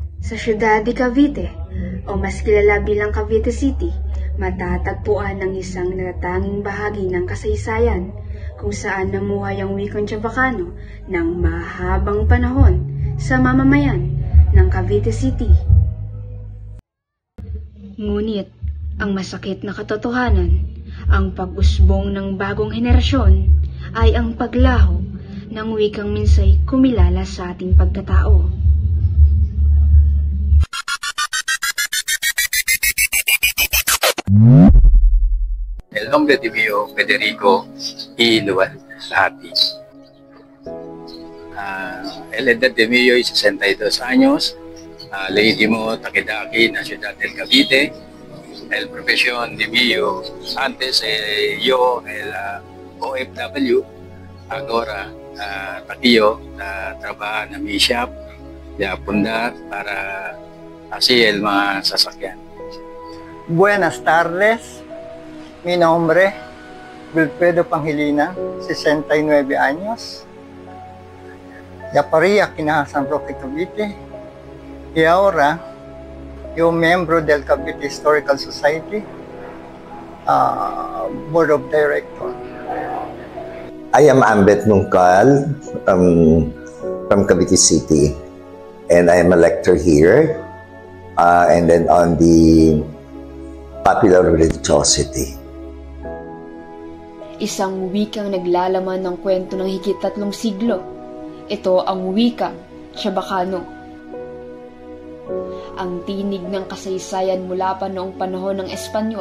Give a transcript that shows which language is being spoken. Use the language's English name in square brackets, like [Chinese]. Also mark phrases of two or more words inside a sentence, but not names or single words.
[Filipino] Sa siyudad de Cavite, o mas kilala bilang Cavite City, matatagpuan ang isang natatanging bahagi ng kasaysayan kung saan namuhay ang wikang Chavacano ng mahabang panahon sa mamamayan ng Cavite City. Ngunit, ang masakit na katotohanan, ang pag-usbong ng bagong henerasyon ay ang paglaho ng wikang minsay kumilala sa ating pagkatao. [Chavacano] El nombre de mío, Federico y Lualhati. El edad de mío es 62 años. Legítimo Taquedaqui, na ciudad del Cavite. El profesión de mío, antes yo, el OFW, ahora taquillo, trabajo en mi shop, de apuntar para así el [Filipino] mga sasakyan. [Chavacano] Buenas tardes. Mi nombre, Wilfredo Panghilina, 69 años. Ya paría aquí en San Roque, Cavite. Y ahora, yo miembro del Cavite Historical Society, [English] Board of Directors. I am Ambet Nungkal from Cavite City, and I am a lecturer here, and then on the Popular Religiosity. [Filipino] Isang wikang naglalaman ng kwento ng higit 3 siglo. Ito ang wikang Chavacano. Ang tinig ng kasaysayan mula pa noong panahon ng Espanyol.